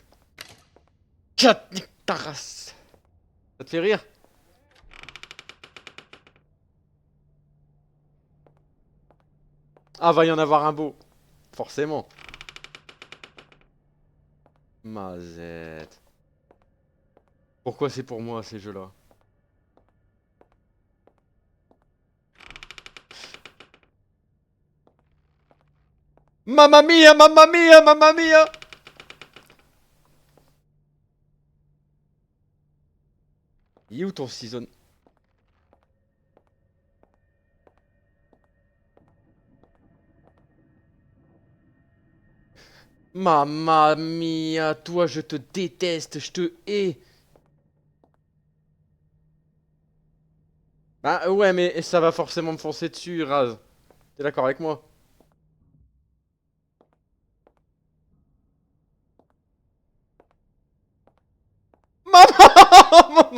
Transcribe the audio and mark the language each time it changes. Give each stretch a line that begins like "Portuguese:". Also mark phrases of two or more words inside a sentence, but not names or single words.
French: Cat, nique ta race. Ça te fait rire? Ah, va y en avoir un beau. Forcément. Mazette. Pourquoi c'est pour moi ces jeux-là?
Italian: Mamma mia, mamma mia, mamma mia!
French: Il est où ton ciseau?
Italian: Mamma mia,
French: toi je te déteste, je te hais. Bah ouais, mais ça va forcément me foncer dessus, Raz. T'es d'accord avec moi? Maman!